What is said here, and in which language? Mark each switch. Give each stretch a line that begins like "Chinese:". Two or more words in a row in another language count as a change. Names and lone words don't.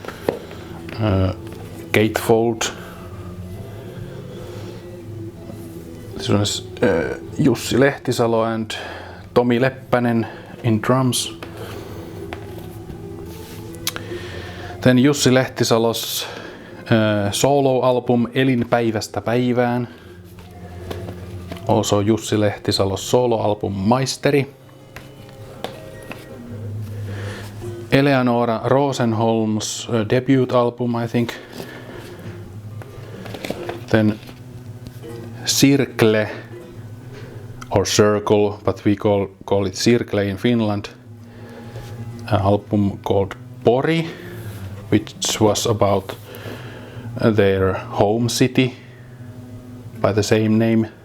English: Gatefold. This one is Jussi Lehtisalo and Tomi Leppänen in drums. Then Jussi Lehtisalo's solo-album Elin päivästä päivään. Also Jussi Lehtisalo's solo-album Maisteri. Eleonora Rosenholm's debut album, I think. Then Circle or Circle, but we call it Circle in Finland. An album called Pori, which was about their home city by the same name.